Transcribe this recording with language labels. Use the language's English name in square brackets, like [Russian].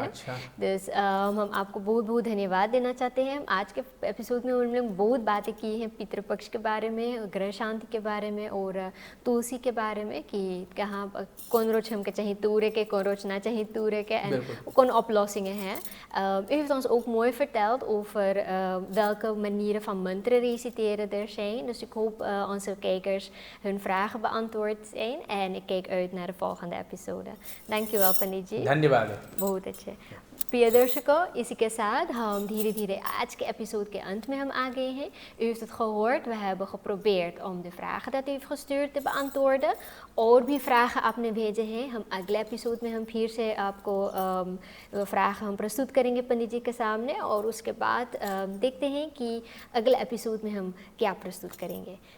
[Hindi] अच्छा। हम आपको बहुत बहुत धन्यवाद देना चाहते हैं। हम आज के एपिसोड में उन्होंने बहुत बातें की हैं पितृपक्ष के बारे में, ग्रह शांति के बारे में और तुलसी के बारे में कि कहाँ कौन रोज हम के चाहिए [Dutch] toeren [Hindi] के, कौन रोज ना चाहिए toeren के [Dutch] en kon oplossingen [Hindi] हैं। [Dutch] U heeft ons ook mooi verteld over welke manieren van mantra reciteren er zijn. Dus ik hoop onze kijkers hun vragen beantwoord zijn en ik kijk uit naar de volgende episode. Dankjewel पंडित जी। [Hindi] धन्यवाद। बहुत अच्छे। प्रिय दर्शकों, इसी के साथ हम धीरे धीरे आज के episode के अंत में हम आ गए हैं। [Dutch] U heeft het gehoord, we hebben geprobeerd om de vragen dat u heeft gestuurd te beantwoorden। [Hindi] और भी [Dutch] vragen [Hindi] आपने भेजे हैं, हम अगले episode में हम फिर से आपको vragen हम प्रस्तुत करेंगे पंडित जी के सामने और उसके बाद देखते हैं कि अगले episode में हम क्या प्रस्तुत करेंगे।